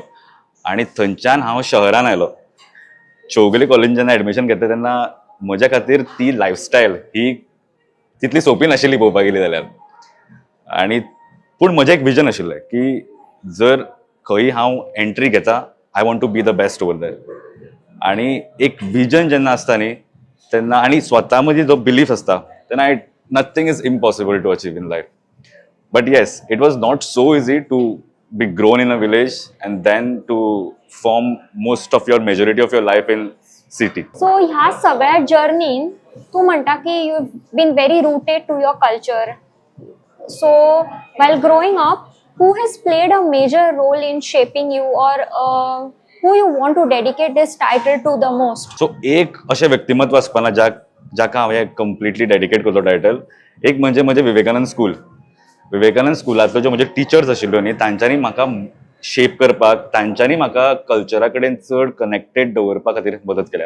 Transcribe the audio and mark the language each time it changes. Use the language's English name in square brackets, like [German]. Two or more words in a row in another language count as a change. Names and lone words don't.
[Konkani] आनी थंयच्यान हांव शहरान आयलो. चौगुले कॉलेजीन जेन्ना एडमिशन घेतलें तेन्ना म्हज्या खातीर ती लायफस्टायल ही तितली सोंपी नाशिल्ली पळोवपाक गेली जाल्यार. आनी पूण म्हजें एक विजन आशिल्लें की जर खंय हांव एंट्री घेता, [English] I want to be the best over there. [Konkani] आनी एक विजन जेन्ना आसता न्ही तेन्ना आनी स्वता मदीं जो बिलीफ आसता तेन्ना [English] nothing is impossible to achieve in life. But yes, it was not so easy to be grown in a village and then to form most of your majority of your life in city. [Konkani] सो ह्या सगळ्या जर्नीन तू म्हणटा की [English] you been very rooted to your culture. So while growing up, who has played a major role in shaping you, or who you want to dedicate this title to the most? [Konkani] सो एक अशें व्यक्तिमत्व आसपाना जाका हांव [English] completely dedicate [Konkani] करतो टायटल. एक म्हणजे म्हजें विवेकानंद स्कूल. विवेकानंद स्कुलांतल्यो ज्यो म्हज्यो टिचर्स आशिल्ल्यो न्ही तांच्यांनी म्हाका शेप करपाक, तांच्यांनी म्हाका कल्चरा कडेन चड कनेक्टेड दवरपा खातीर मदत केल्या.